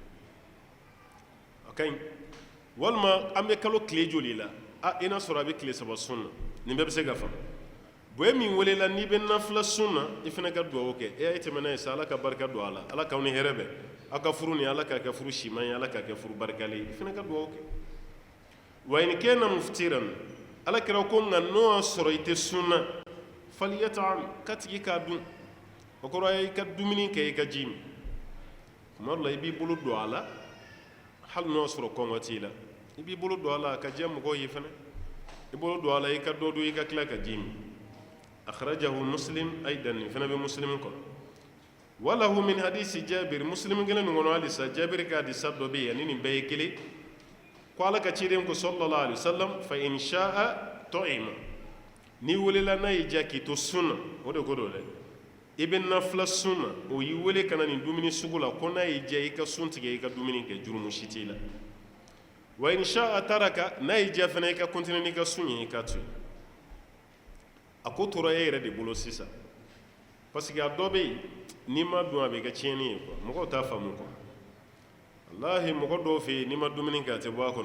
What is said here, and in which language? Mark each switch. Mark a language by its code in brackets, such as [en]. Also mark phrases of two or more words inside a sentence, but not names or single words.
[bm] a ka ɲi walima an bɛ kalo tile joli la i n'a sɔrɔ a bɛ tile saba sun na nin bɛɛ bɛ se ka faamu bon e min welela n'i bɛ nafila sun na i fana ka dugawu kɛ a ye tɛmɛ n'a ye sa ala ka barika don a la ala k'aw ni hɛrɛ bɛn aw ka furu ni ala k'a kɛ furu siman ye ala k'a kɛ furu barikalen ye i fana ka dugawu kɛ [ar] وإن كان مفطرا [bm] ala kɛra ko nka n'o y'a sɔrɔ i tɛ sun na faliyata'am ka tigi k'a dun o kɔrɔ ye i ka dumuni kɛ i ka ji min tuma dɔ la i b'i bolo don a la hali n'o y'a sɔrɔ kɔngɔ t'i la i b'i bolo don a la ka diya mɔgɔw ye fana i bolo don a la i ka dɔ dun i ka tila ka ji min [ar] أخرجه مسلم أيضا [bm] nin fana bɛ muslim kɔnɔ [ar] وله من حديث جابر [bm] muslim kelen min kɔnɔ halisa jabir ka hadisa dɔ bɛ yen ani nin bɛɛ ye kelen ko ala ka ciden ko [ar] صلى الله عليه وسلم [bm] fa [ar] إن شاء طعم [bm] ni welela n'a y'i diya k'i to sunna o de ko don dɛ i bɛ nafila sun na o y'i wele ka na nin dumuni sugu la ko n'a y'i diya i ka sun tigɛ i ka dumuni kɛ jurumu si t'i la [ar] وإن شاء ترك [bm] n'a y'i diya fana i ka continuer n'i ka sun ye i ka to yen a ko tora e yɛrɛ de bolo sisan [fr] parce que [bm] a dɔ bɛ yen n'i ma dun a bɛ kɛ tiɲɛni ye quoi mɔgɔw t'a faamu quoi walahi mɔgɔ dɔw fɛ yen n'i ma dumuni kɛ a tɛ bɔ a